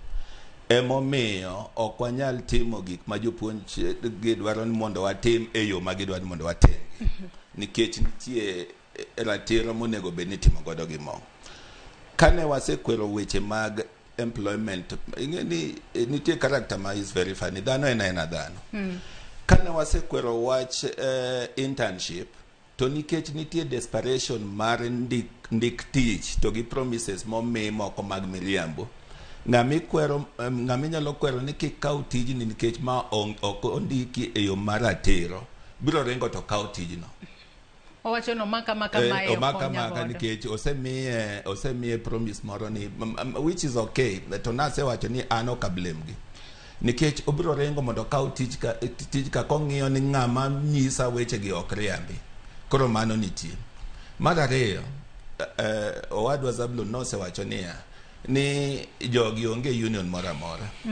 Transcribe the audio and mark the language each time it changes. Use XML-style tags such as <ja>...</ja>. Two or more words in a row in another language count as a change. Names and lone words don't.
<luo>Emomiyo ok wanyal timo gik ma jopuonj gidwaro ni mondo watim e yo ma gidwaro ni mondo watim. Nikech nitie ratiro monego bed ni timo godo gimoro. Kane wasekwero weche mag employment, ing'eni nitie character ma</luo> <en>is very funny.</en> <luo>Dhano en dhano. Kane wasekwero wach internship, to nikech nitie desperation mar ndik tich to gi promises momi moko mag miriambo, ng'ami nyalo kwero ni kikaw tijni nikech ma ok ondiki e yo mar ratiro, biro rengo to kaw tijno. Owacho no maka nikech osemiye promise moro ni</luo> <en>which is okay,</en> <luo>to nase wacho ni an ok blame gi nikech obiro rengo mondo kaw tij ka kong'iyo ni ng'ama nyisa weche gi ok riambi. Koro mano nitie. Mar ariyo, owadwa Zabulon nosewacho ni jogi onge union moro amora.</luo>